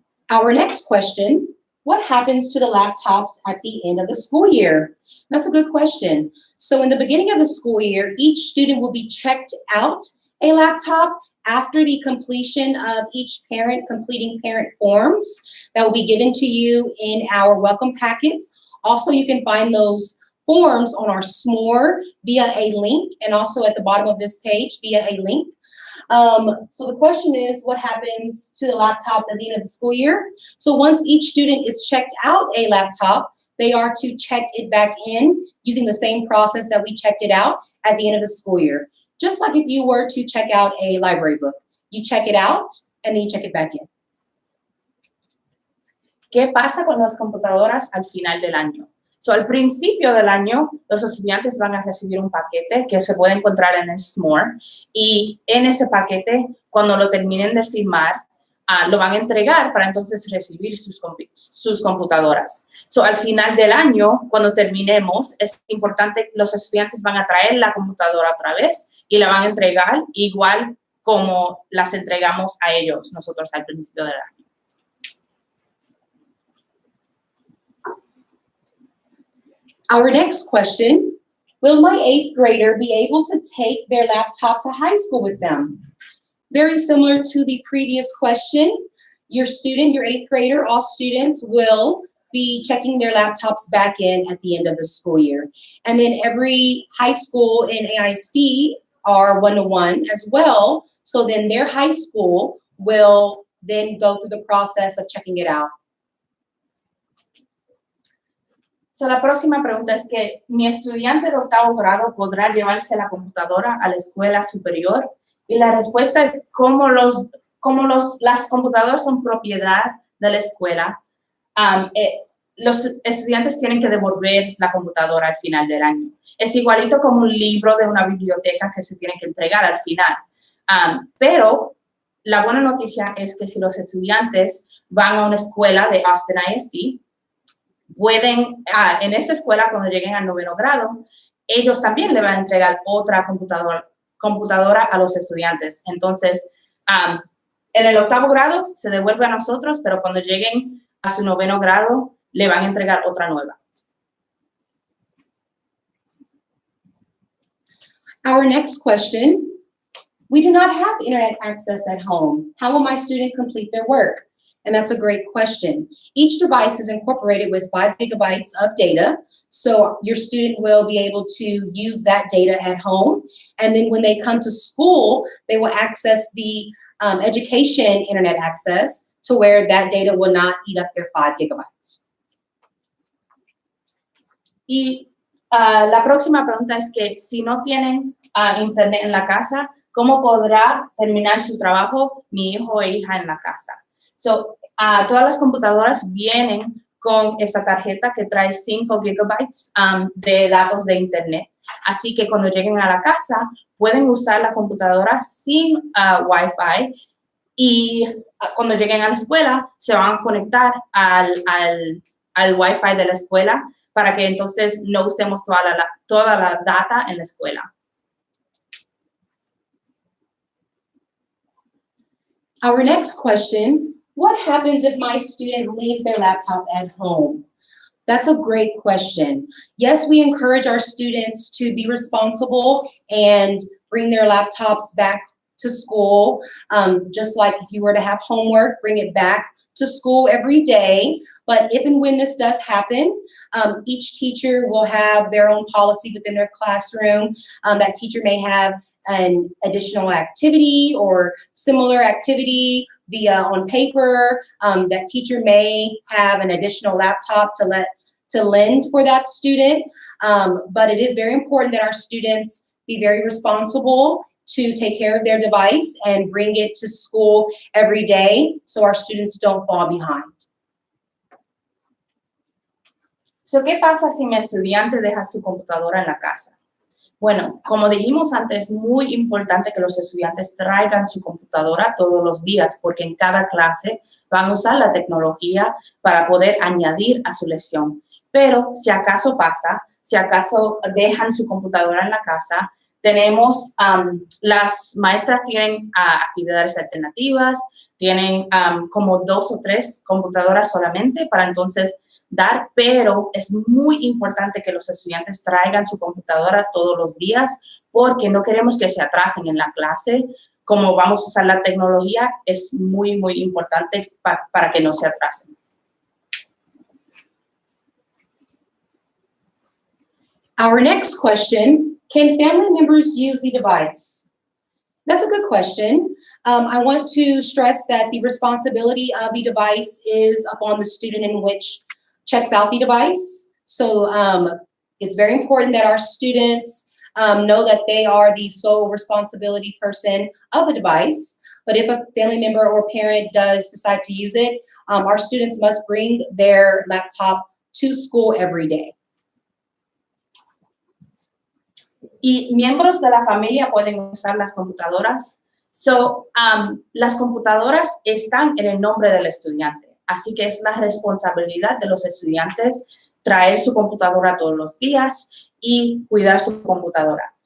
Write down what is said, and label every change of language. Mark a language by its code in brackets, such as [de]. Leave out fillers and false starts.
[en] Our next question, what happens to the laptops at the end of the school year? That's a good question. So in the beginning of the school year, each student will be checked out a laptop after the completion of each parent completing parent forms that will be given to you in our welcome packets. Also, you can find those forms on our SMORE via a link, and also at the bottom of this page via a link. So the question is, what happens to the laptops at the end of the school year? So once each student is checked out a laptop, they are to check it back in using the same process that we checked it out at the end of the school year. Just like if you were to check out a library book. You check it out and then you check it back in. [es] ¿Qué pasa con las computadoras al final del año? So, al principio del año, los estudiantes van a recibir un paquete que se puede encontrar en el SMORE, y en ese paquete, cuando lo terminen de firmar, lo van a entregar para entonces recibir sus computadoras. So, al final del año, cuando terminemos, es importante, los estudiantes van a traer la computadora otra vez y la van a entregar igual como las entregamos a ellos nosotros al principio del año. [en] Our next question, will my 8th grader be able to take their laptop to high school with them? Very similar to the previous question, your student, your 8th grader, all students will be checking their laptops back in at the end of the school year. And then every high school in AISD are one-to-one as well. So then their high school will then go through the process of checking it out. [es] So, la próxima pregunta es que mi estudiante de 8º grado podrá llevarse la computadora a la escuela superior, y la respuesta es las computadoras son propiedad de la escuela. Los estudiantes tienen que devolver la computadora al final del año. Es igualito como un libro de una biblioteca que se tiene que entregar al final. Pero la buena noticia es que si los estudiantes van a una escuela de Austin ISD, pueden, en esta escuela, cuando lleguen al 9º grado, ellos también le van a entregar otra computadora a los estudiantes. Entonces, en el 8º grado se devuelve a nosotros, pero cuando lleguen a su 9º grado, le van a entregar otra nueva. [en] Our next question, we do not have internet access at home. How will my student complete their work? And that's a great question. Each device is incorporated with 5 gigabytes of data. So your student will be able to use that data at home. And then when they come to school, they will access the education internet access to where that data will not eat up their 5 gigabytes. [es] Y la próxima pregunta es que si no tienen internet en la casa, ¿cómo podrá terminar su trabajo mi hijo o hija en la casa? So, todas las computadoras vienen con esa tarjeta que trae 5 gigabytes de datos de internet. Así que cuando lleguen a la casa, pueden usar la computadora sin Wi-Fi y cuando lleguen a la escuela, se van a conectar al Wi-Fi de la escuela para que entonces no usemos toda la data en la escuela. [en] Our next question, what happens if my student leaves their laptop at home? That's a great question. Yes, we encourage our students to be responsible and bring their laptops back to school. Just like if you were to have homework, bring it back to school every day. But if and when this does happen, each teacher will have their own policy within their classroom. That teacher may have an additional activity or similar activity via on paper. That teacher may have an additional laptop to lend for that student. But it is very important that our students be very responsible to take care of their device and bring it to school every day so our students don't fall behind. [es] So, ¿qué pasa si mi estudiante deja su computadora en la casa? Bueno, como dijimos antes, es muy importante que los estudiantes traigan su computadora todos los días, porque en cada clase van a usar la tecnología para poder añadir a su lección. Pero si acaso pasa, si acaso dejan su computadora en la casa, tenemos, las maestras tienen actividades alternativas, tienen como 2 o 3 computadoras solamente para entonces dar, pero es muy importante que los estudiantes traigan su computadora todos los días porque no queremos que se atrasen en la clase. Como vamos a usar la tecnología, es muy, muy importante para que no se atrasen. [en] Our next question, can family members use the device? That's a good question. I want to stress that the responsibility of the device is upon the student in which checks out the device. So it's very important that our students know that they are the sole responsibility person of the device. But if a family member or parent does decide to use it, our students must bring their laptop to school every day. [es] Y miembros de la familia pueden usar las computadoras. So, las computadoras están en el nombre del estudiante. Así que es la responsabilidad de los estudiantes traer su computadora todos los días y cuidar su computadora.